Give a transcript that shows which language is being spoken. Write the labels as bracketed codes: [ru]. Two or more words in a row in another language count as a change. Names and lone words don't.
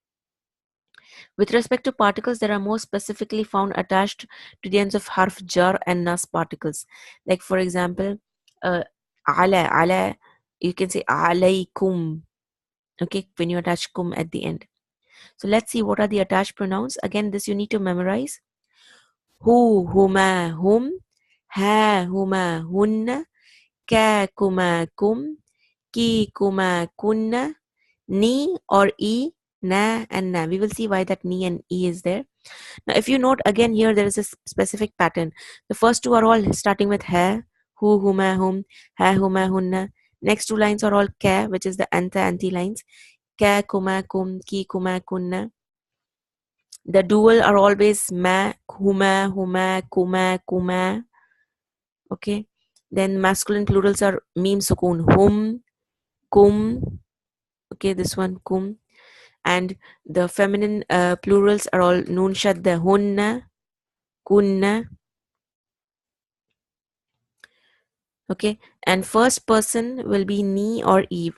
[en] With respect to particles, there are more specifically found attached to the ends of [ar] حرف جر [en] and nas particles. Like for example, ala, you can say alaykum. Okay, when you attach kum at the end. So let's see what are the attached pronouns. Again, this you need to memorize. Hu, [ar] هما، هم، ها، هما، هن، ك، كما، كم، ك، كما، كن، ني or ي، نا and نا. [en] We will see why that ni and e is there. Now, if you note again here, there is a specific pattern. The first two are all starting with [ar] ها، هو، هما، هم، ها، هما, [en] hunna. Next two lines are all ka, which is the [ar] أنت، أنتِ [en] lines. [ar] ك، كما، كم، ك، كما, [en] kunna. The dual are always ma, [ar] هما، هما، كما، كما. [en] Okay. Then masculine plurals are [ar] ميم سكون، هم، كم. [en] Okay, this one kum. And the feminine plurals are all [ar] نون شدة، هن، كن. [en] Okay, and first person will be ni or eve.